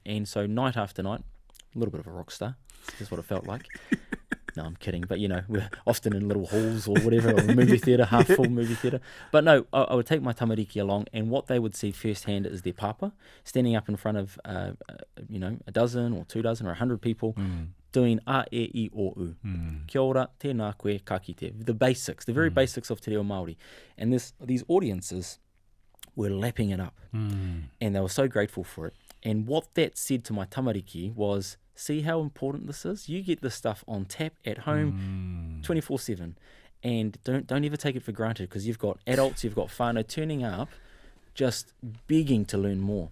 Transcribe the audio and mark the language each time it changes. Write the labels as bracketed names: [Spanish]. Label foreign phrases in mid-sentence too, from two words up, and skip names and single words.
[English] And so night after night, a little bit of a rock star, is what it felt like. No, I'm kidding. But, you know, we're often in little halls or whatever, or a movie theatre, half-full movie theatre. But no, I would take my tamariki along, and what they would see firsthand is their papa standing up in front of, a dozen or 2 dozen or 100 people doing a, [Māori] e, I, o, u. Kia ora, tēnā koe, ka kite. [English] The basics, the very basics of [Māori] Te Reo Maori. [English] And these audiences were lapping it up. And they were so grateful for it. And what that said to my tamariki was, see how important this is? You get this stuff on tap at home 24/7. And don't ever take it for granted, because you've got adults, you've got whānau turning up just begging to learn more.